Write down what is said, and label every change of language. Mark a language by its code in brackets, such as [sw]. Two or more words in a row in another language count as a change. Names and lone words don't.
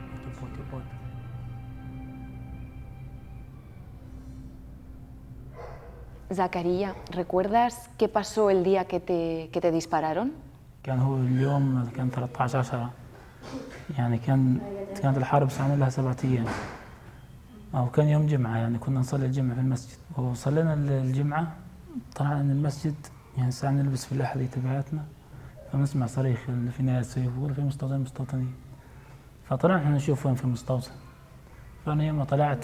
[es] Zacarías, ¿recuerdas qué pasó el día que te dispararon? [ar] كان هو اليوم كان 13/10 يعني كانت الحرب صار لها 7 أيام أو كان يوم جمعة يعني كنا نصلي الجمعة في المسجد وصلينا الجمعة طلعنا من المسجد يعني الساعة نلبس في الأحذية تبعتنا فنسمع صريخ اللي في نهاية السيف يقول في مستوطنين فطلعنا احنا نشوف وين في المستوطن فأنا يوم طلعت